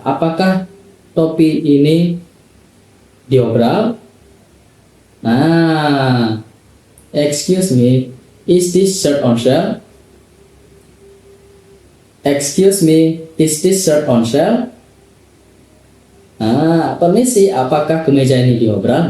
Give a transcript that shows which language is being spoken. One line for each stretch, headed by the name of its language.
Indonesian: Apakah topi ini diobral?
English: Nah, excuse me, is this shirt on sale? Excuse me, is this shirt on sale?
Indonesian: Nah, permisi, apakah kemeja ini diobral?